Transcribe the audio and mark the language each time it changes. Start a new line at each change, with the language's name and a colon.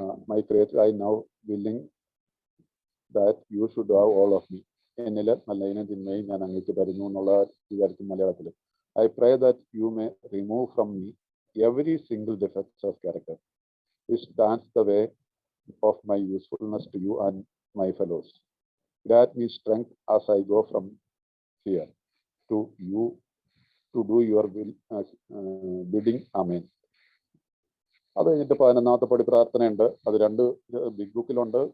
English: my creator, I now willing that you should have all of me,
Malayalam: എന്നില് നല്ലതിനെ തിന്മയും ഞാൻ അങ്ങേക്ക് തരുന്നു എന്നുള്ള വിചാരിക്കും മലയാളത്തിൽ.
English: I pray that you may remove from me every single defects of character which stands the way of my usefulness to you and my fellows. Grant me strength as I go from here to you to do your will, bidding. Amen.
Malayalam: അത് കഴിഞ്ഞിട്ട് 11ാമത്തെ പടി പ്രാർത്ഥനയുണ്ട്. അത് 2 big ബുക്കിലുണ്ട്.